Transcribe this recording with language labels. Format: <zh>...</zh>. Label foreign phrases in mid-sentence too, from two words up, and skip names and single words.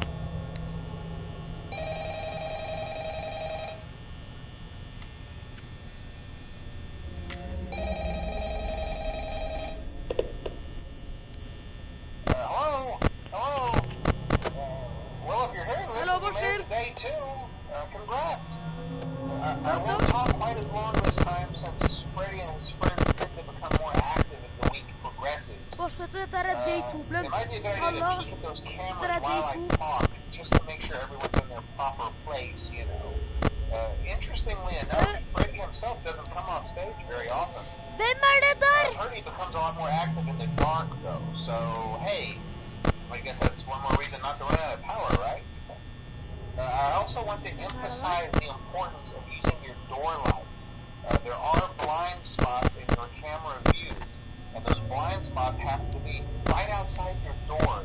<en>Hello? Hello? Well, if you're hearing this, Hello, you made it to day 2. Congrats. I No. won't talk quite as long this time since Freddy and his friends tend to become more active as the week progresses.</en> <no>Fortsett, dette er day 2, Blem.</no> <en>It might be a good idea</en> <no>Halla.</no> <en>to peek at those</en> <no>Dette</no> <en>cameras</en> <no>er</no> <en>while</en> <no>day</no> <en>I</en> <no>2.</no> <en>talk, just to make sure everyone's in their proper place, you know. Interestingly enough, Freddy himself doesn't come off stage very often.</en> <no>Hvem er det der?</no> <en>I've heard he becomes a lot more active in the dark, though, so, hey, I guess that's one more reason not to run out of power, right? I also want to emphasize the importance of using your door lights. There are blind spots in your camera views, and those blind spots have to be right outside your doors.</en>